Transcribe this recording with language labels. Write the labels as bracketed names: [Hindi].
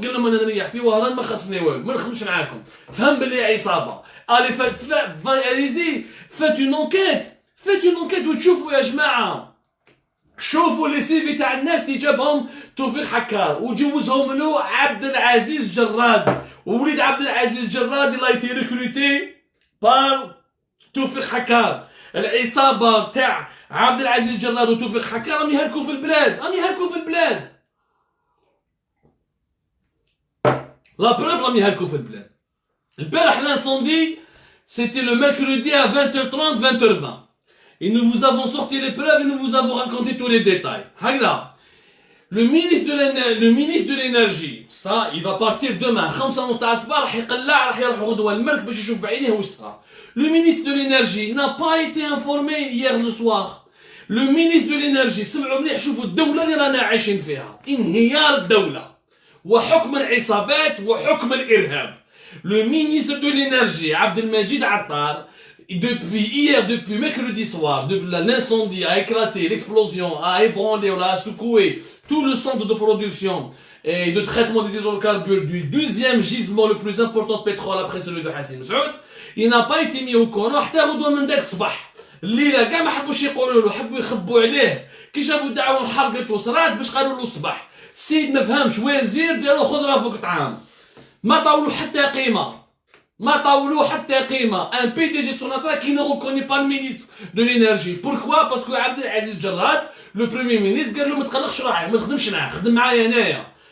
[Arabic] قال لهم انا نريح في وهران ما خصني والو ما نخدمش معاكم. فهم باللي عصابه. [French] Allez-y, faites une enquête [Arabic] وتشوفوا يا جماعه. شوفوا لي سيفي تاع الناس اللي جابهم توفيق حكار وجوزهم له عبد العزيز جراد ووليد عبد العزيز جراد اللي [French] ايتي ريكروتي بار [Arabic] توفيق حكار. العصابه تاع عبد العزيز جراد وتوفيق حكار راهم يهلكوا في البلاد [French] لا بروف [Arabic] راهم يهلكوا في البلاد. البارح [French] l'incendie c'était le mercredi à 20h30 20h20 et nous vous avons sorti les preuves et nous vous avons raconté tous les détails. [Arabic] هكذا [French] le ministre de l'énergie ça il va partir demain [Arabic] 5:30 تاع الصباح راح يقلع راح يروح غدوه المرك باش يشوف بعينيه واش صرا. [French] Le ministre de l'énergie n'a pas été informé hier le soir. Le ministre de l'énergie [Arabic] سمعوا مليح شوفوا الدوله اللي رانا عايشين فيها انهيار الدوله وحكم العصابات وحكم الارهاب. [French] Le ministre de l'énergie, Abdelmajid Attar, depuis mercredi soir, l'incendie a éclaté, l'explosion a ébranlé, a secoué tout le centre de production et de traitement des hydrocarbures du deuxième gisement le plus important de pétrole après celui de Hassan Saoud. Il n'a pas été mis au courant [Arabic] حتى غدوه من داك الصباح. الليله كاع ما حبوش يقولوا له حبوا يخبوا عليه كي شافوا الدعوه انحرقت وصرات باش قالوا له الصباح. السيد ما فهمش وزير داروا خضره فوق طعام. ما طاولوا حتى قيمة. [French] Un PDG de Sonatrach qui ne reconnaît pas le ministre de l'énergie. Pourquoi? Parce que [Arabic] عبد العزيز جراد [French] le premier ministre [Arabic] قال له ما تقلقش روحك ما تخدمش معاه خدم معايا انايا.